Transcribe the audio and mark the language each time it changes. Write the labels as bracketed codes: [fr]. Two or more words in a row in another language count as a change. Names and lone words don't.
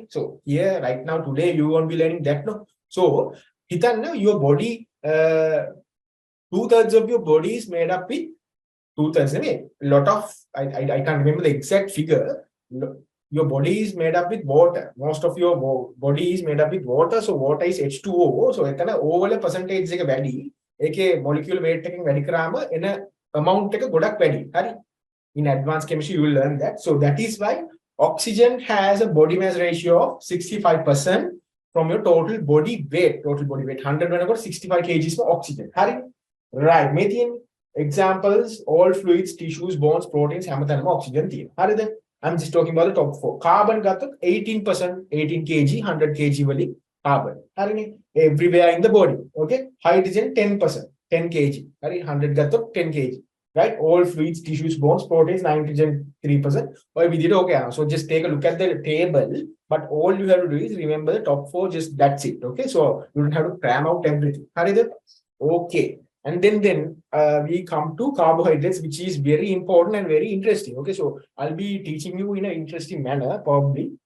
[en] So here right now today you won't be learning that, no. So your body, 2/3 of your body is made up with 2/3. Lot of I can't remember the exact figure. Your body is made up with water. Most of your body is made up with water. So water is H2O. So it's overall percentage [si] එක වැඩි. ඒකේ [en] molecular weight [si] එකෙන් වැඩි කරාම එන amount එක ගොඩක් වැඩි. හරි. [en] In advanced chemistry you will learn that. So that is why oxygen has a body mass ratio of 65% from your total body weight. Total body weight 100 වෙනකොට 65 kgs for oxygen. හරි. Right. Methane examples, all fluids, tissues, bones, proteins, [si] හැමතැනම oxygen තියෙනවා. හරිද? [en] I'm just talking about the top 4. [si] Carbon ගත්තොත් 18%, 18 kg, 100 kg වලින් carbon. හරිනේ? [en] Everywhere in the body. Okay? Hydrogen 10%, 10 kg. [si] හරි? 100 ගත්තොත් 10 kg. Right? [en] All fluids, tissues, bones, proteins, nitrogen 3%. [si] ඔය විදිහට okay. [en] So just take a look at the table, but all you have to do is remember the top 4, just that's it. Okay? So you don't have to cram out everything. [si] හරිද? Okay. [en] And then we come to carbohydrates, which is very important and very interesting. Okay, so I'll be teaching you in an interesting manner, probably.